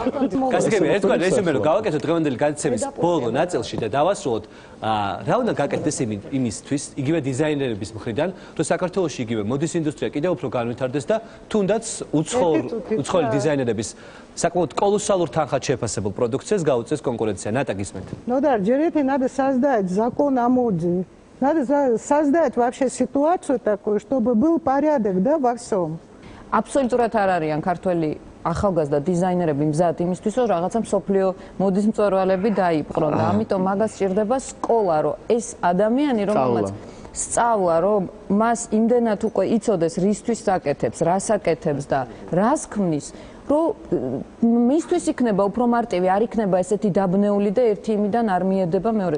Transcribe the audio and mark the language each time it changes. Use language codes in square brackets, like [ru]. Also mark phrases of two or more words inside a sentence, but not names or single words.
[ka] გასაგები, ერთგვარ რეზუმე რომ გავაკეთოთ დღევანდელი განცემის ბოლო ნაწილში და დავასრულოთ, რა უნდა გაკეთდეს იმისთვის, იგივე დიზაინერების მხრიდან, რომ საქართველოში იგივე მოდის ინდუსტრია კიდევ უფრო განვითარდეს და თუნდაც უცხოელი დიზაინერების საკმაოდ колоссальურ თანხად შეფასებულ პროდუქციას გაუწეს კონკურენცია. ნატა გისმენთ. [ru] Ну да, Джерити надо создать закон о моде. Надо создать вообще ситуацию такую, чтобы был порядок, да, во всем. [ka] Абсолютურად არ არიან ქართველი ახალგაზრდა დიზაინერები მზად იმისთვის, რომ რაღაცა მსოფლიო მოდის მწვერვალები დაიპყრონ და ამიტომ მაგას სჭირდება სკოლა, რომ ეს ადამიანი რომელმაც სწავლა, რომ მას იმდენად უკვე იცოდეს რისთვის აკეთებს, რას აკეთებს და რას ქმნის, რომ მისთვის იქნება უფრო მარტივი, არ იქნება ესეთი დაბნეული და ერთი იმიდან არ მიედება მეორე.